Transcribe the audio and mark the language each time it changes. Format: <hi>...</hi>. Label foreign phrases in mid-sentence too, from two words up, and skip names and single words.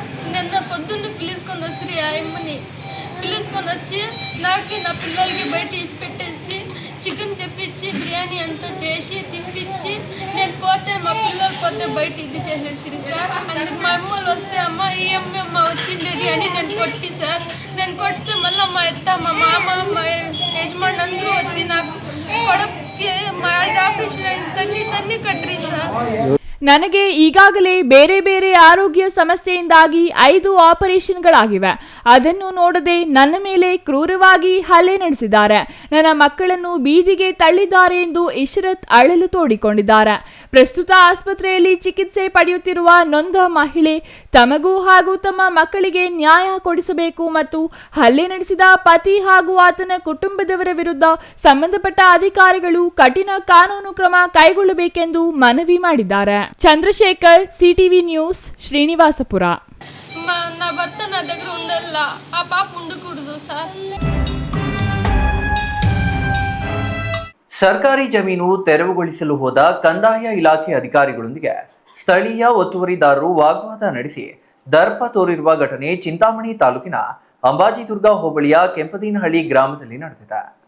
<te>నిన్న పొద్దున్న పిలుచుకొని వచ్చి ఆ అమ్మని పిలుచుకొని వచ్చి నాకు నా పిల్లలకి బయట ఇసి పెట్టేసి చికెన్ తెప్పించి బిర్యానీ అంతా చేసి తినిపించి నేను పోతే మా పిల్లలు పోతే బయట ఇది చేసేసి సార్. అందుకు మా అమ్మలు వస్తే అమ్మ ఈ అమ్మ వచ్చిండేది అని నేను కొట్టి సార్. నేను కొడితే మళ్ళీ మా అత్త, మా మామ, మా యజమాని అందరూ వచ్చి నాకు కొడుక్కి మా ఆపరేషన్ తన్ని కట్టిరి సార్.</te> <kn>ನನಗೆ ಈಗಾಗಲೇ ಬೇರೆ ಬೇರೆ ಆರೋಗ್ಯ ಸಮಸ್ಯೆಯಿಂದಾಗಿ 5 ಆಪರೇಷನ್ಗಳಾಗಿವೆ. ಅದನ್ನು ನೋಡದೆ ನನ್ನ ಮೇಲೆ ಕ್ರೂರವಾಗಿ ಹಲ್ಲೆ ನಡೆಸಿದ್ದಾರೆ. ನನ್ನ ಮಕ್ಕಳನ್ನು ಬೀದಿಗೆ ತಳ್ಳಿದ್ದಾರೆ ಎಂದು ಇಶ್ರತ್ ಅಳಲು ತೋಡಿಕೊಂಡಿದ್ದಾರೆ. ಪ್ರಸ್ತುತ ಆಸ್ಪತ್ರೆಯಲ್ಲಿ ಚಿಕಿತ್ಸೆ ಪಡೆಯುತ್ತಿರುವ ನೊಂದ ಮಹಿಳೆ ತಮಗೂ ಹಾಗೂ ತಮ್ಮ ಮಕ್ಕಳಿಗೆ ನ್ಯಾಯ ಕೊಡಿಸಬೇಕು ಮತ್ತು ಹಲ್ಲೆ ನಡೆಸಿದ ಪತಿ ಹಾಗೂ ಆತನ ಕುಟುಂಬದವರ ವಿರುದ್ಧ ಸಂಬಂಧಪಟ್ಟ ಅಧಿಕಾರಿಗಳು ಕಠಿಣ ಕಾನೂನು ಕ್ರಮ ಕೈಗೊಳ್ಳಬೇಕೆಂದು ಮನವಿ ಮಾಡಿದ್ದಾರೆ. ಚಂದ್ರಶೇಖರ್, ಸಿಟಿವಿ ನ್ಯೂಸ್, ಶ್ರೀನಿವಾಸಪುರ.</kn> <te>నా భర్త నా దగ్గర ఉండాల, ఆ పాప ఉండకూడదు సార్.</te> <kn>ಸರ್ಕಾರಿ ಜಮೀನು ತೆರವುಗೊಳಿಸಲು ಹೋದ ಕಂದಾಯ ಇಲಾಖೆ ಅಧಿಕಾರಿಗಳೊಂದಿಗೆ ಸ್ಥಳೀಯ ಒತ್ತುವರಿದಾರರು ವಾಗ್ವಾದ ನಡೆಸಿ ದರ್ಪ ತೋರಿರುವ ಘಟನೆ ಚಿಂತಾಮಣಿ ತಾಲೂಕಿನ ಅಂಬಾಜಿದುರ್ಗ ಹೋಬಳಿಯ ಕೆಂಪದೇನಹಳ್ಳಿ ಗ್ರಾಮದಲ್ಲಿ ನಡೆದಿದೆ.</kn>